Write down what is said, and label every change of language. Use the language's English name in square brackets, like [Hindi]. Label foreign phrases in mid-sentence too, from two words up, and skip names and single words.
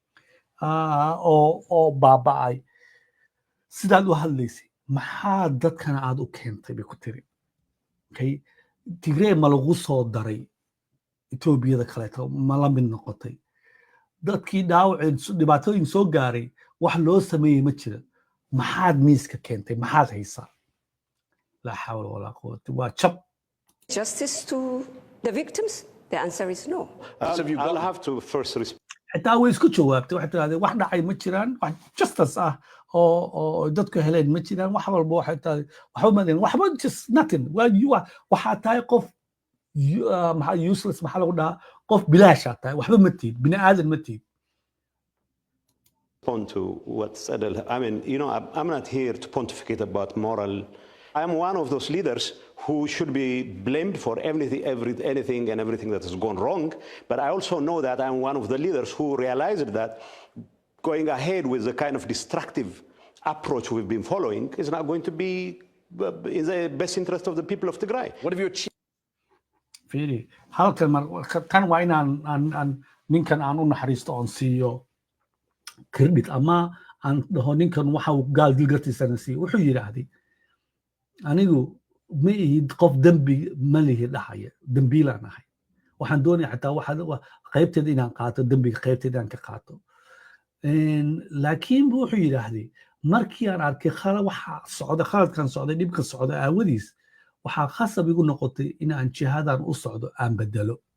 [Somali] oo baaba'ay sidaad u hadlaysay maxaa dadkana aad u keentay bay ku tiri okay Tigray ma lagu soo daray Etoobiyada kaleeto ma la mid noqotay dadkii dhaawaceen dhibaatooyin soo gaaray wax loo sameeyey ma jira maxaad miiska keentay maxaad haysaa [Arabic] لا حول ولا قوة [Somali] waa jab [English] justice to the victims? The answer is no. I'll have to first [Somali] xitaa way isku jawaabtay waxay tirahdeen wax dhacay ma jiraan wax justice ah oo dadku heleen ma jiraan wax walba waxay tahay waxba madeen waxba [English] just nothing [Somali] waxaa tahay qof maxaa useless maxaa lagu dhahaa qof bilaash ah tahay waxba ma tiid bini aadan ma tiid [English] respond to what said. I mean, you know, I'm not here to pontificate about moral. I'm one of those leaders who should be blamed for anything and everything that has gone wrong. But I also know that I'm one of the leaders who realized that going ahead with the kind of destructive approach we've been following is not going to be in the best interest of the people of Tigray. What have you achieved? [Somali] Fiiri, halkan kan waa inaan ninkan aan u naxariisto oon siiyo credit ama aan dhaho ninkan waxa uu gaal dilgartiisana siiyo wuxuu yidhaahday anigu ma ihid qof dembi ma lihi dhahaya dembiilaan ahay waxaan doonaya xataa qaybteeda inaan qaato dembiga qaybteeda inaan ka qaato laakiin wuxuu yidhaahday markii aan arkay khaladkan socday dhibkan socda aawadiis waxaa khasab igu noqotay in aan jihadan u socdo aan bedelo